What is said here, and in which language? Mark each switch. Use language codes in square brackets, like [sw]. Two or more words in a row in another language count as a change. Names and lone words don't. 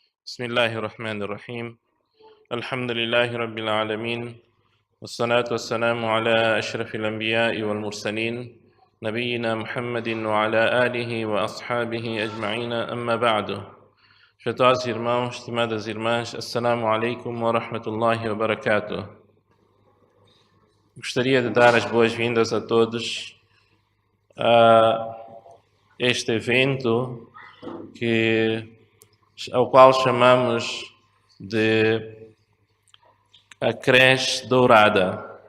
[ar] بسم الله الرحمن الرحيم الحمد لله رب العالمين والصلاة والسلام على أشرف الأنبياء والمرسلين نبينا محمد وعلى آله وأصحابه أجمعين أما بعد. [pt] Feitosos irmãos, estimadas irmãs, [ar] السلام عليكم ورحمة الله وبركاته. [pt] Gostaria de dar as boas-vindas a todos a este evento ao qual chamamos de a creche dourada.